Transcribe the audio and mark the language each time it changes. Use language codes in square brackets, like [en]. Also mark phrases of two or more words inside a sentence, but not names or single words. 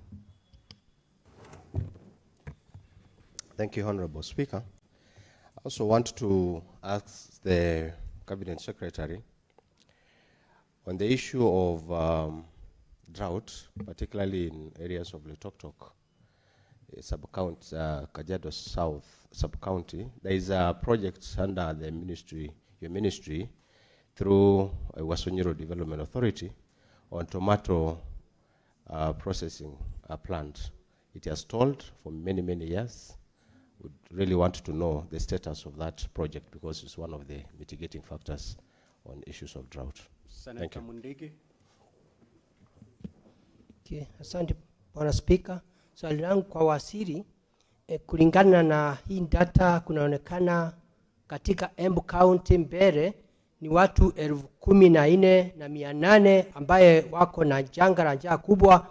[en] Thank you, Honorable Speaker. I also want to ask the Cabinet Secretary on the issue of drought, particularly in areas of Litoktok, sub-county, Kajiado South sub-county. There is a project under the ministry, your ministry, through Wasonyiro Development Authority on tomato processing plant. It has stalled for many, many years. Would really want to know the status of that project because it's one of the mitigating factors on issues of drought. Senator Mundigi. [sw] Okay, asante Bwana Spika. Swali langu kwa waziri, kulingana na hii data kunaonekana katika Embu County Mbere ni watu 14,800 ambaye wako na janga la njaa kubwa.